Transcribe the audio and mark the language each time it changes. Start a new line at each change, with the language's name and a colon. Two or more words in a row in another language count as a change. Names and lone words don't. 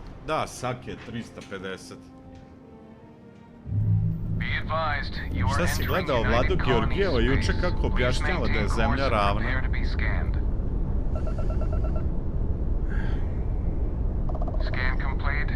Serbian: Da, Sake 350.
English: Be advised, you are
Serbian: Šta si
English: entering
Serbian: gledao Vladu
English: United Colony
Serbian: Georgijeva juče
English: space.
Serbian: kako
English: Please
Serbian: objašnjava da je
English: maintain
Serbian: zemlja
English: course and
Serbian: ravna?
English: prepare to be scanned. Scan complete.